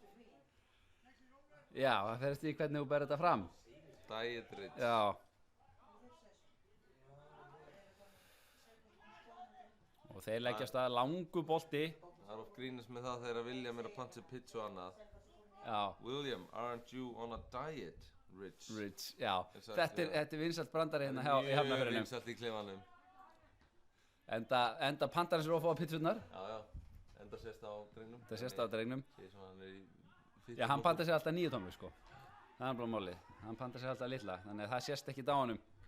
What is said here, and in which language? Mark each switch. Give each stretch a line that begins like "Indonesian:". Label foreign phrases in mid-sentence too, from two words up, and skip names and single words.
Icelandic: Já, það fer eftir því hvernig þú berð þetta fram. Dietrich. Já. Og þeir leggjast að langu bolti. Það er oft grínast með það þegar William er að panta sér pizza og annað. Já.
English: William, aren't you on a diet, Rich? Rich,
Icelandic: já. Exakt, Þetta er vinsælt brandari hérna í Hafnarfirðinum. Mjög vinsælt í klefanum. Enda pantar hans er ofá að pitsurnar. Já. Enda sést á drengnum. Það sést á drengnum. Sér sem hann er í Já, hann pantar sér alltaf 9 tómur sko. Það er bara málið. Hann pantar sér alltaf litla. Þannig að það sést ekki á honum.